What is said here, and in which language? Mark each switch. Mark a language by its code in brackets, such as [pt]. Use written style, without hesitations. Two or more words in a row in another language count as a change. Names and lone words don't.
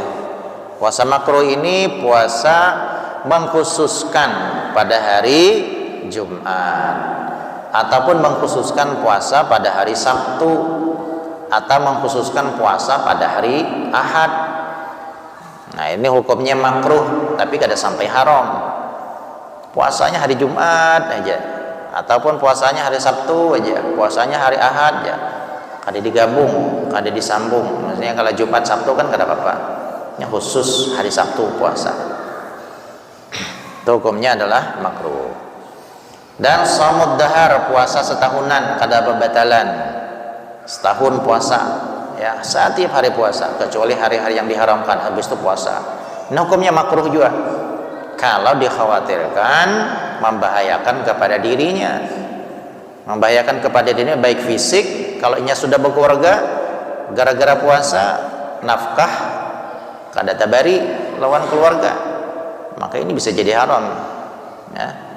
[id] Puasa makruh ini puasa mengkhususkan pada hari Jumat, ataupun mengkhususkan puasa pada hari Sabtu, atau mengkhususkan puasa pada hari Ahad. Nah, ini hukumnya makruh tapi kada sampai haram. Puasanya hari Jumat aja, ataupun puasanya hari Sabtu aja, puasanya hari Ahad aja. Kada digabung, kada disambung. Maksudnya kalau Jumat Sabtu kan kada apa-apa. Yang khusus hari Sabtu puasa. Itu hukumnya adalah makruh. Dan [ar] صوم الدهر, [id] puasa setahunan kada bebatalan. Setahun puasa ya, setiap hari puasa kecuali hari-hari yang diharamkan, habis itu puasa. Ini hukumnya makruh juga kalau dikhawatirkan membahayakan kepada dirinya, membahayakan kepada dirinya baik fisik. Kalau inya sudah berkeluarga, gara-gara puasa nafkah kada tabari lawan keluarga, maka ini bisa jadi haram ya.